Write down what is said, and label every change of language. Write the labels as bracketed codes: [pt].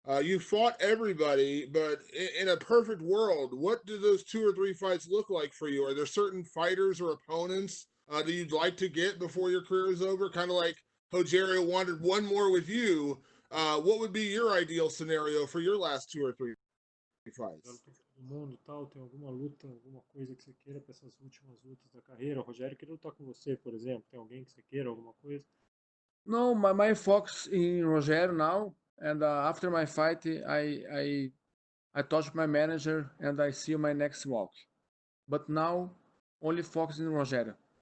[en] You fought everybody, but in a perfect world, what do those 2 or 3 fights look like for you? Are there certain fighters or opponents that you'd like to get before your career is over? Kind of like Rogério wanted one more with you. What would be your ideal scenario for your last 2 or 3 fights? [pt] Do mundo, tal, tem alguma luta, alguma coisa que você queira para essas últimas lutas da carreira? O Rogério queria lutar com você, por exemplo. Tem alguém que você queira, alguma coisa? [en] No, my focus in Rogério now, and after my fight, I talk to my manager and I see my next walk. But now, only focus in Rogério.